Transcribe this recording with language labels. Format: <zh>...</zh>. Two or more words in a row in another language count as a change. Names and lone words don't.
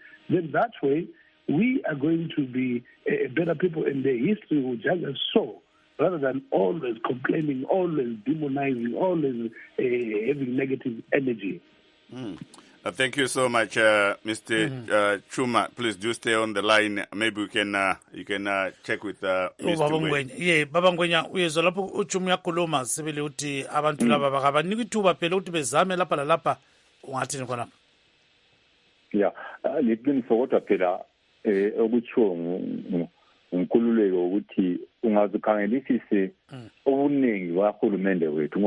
<en>Then that way, we are going to be better people, and the history will judge us so, rather than always complaining, always demonizing, always having negative energy. Thank you so much, Mr. Chuma. Please do stay on the line. Maybe we can you can check with Mr. Ngwenya.</en> <nd>Baba Ngwenya uyezwa lapho uChuma uyakhuluma sibili uthi abantu laba bakabanika ithuba phela ukuthi bezame lapha lalapha, ungathini khona? Yeah, liqiniswa kodwa phela okutshiwo ngumkhululeko ukuthi ungazikhangelisise obuningi kahulumende wethu.</nd>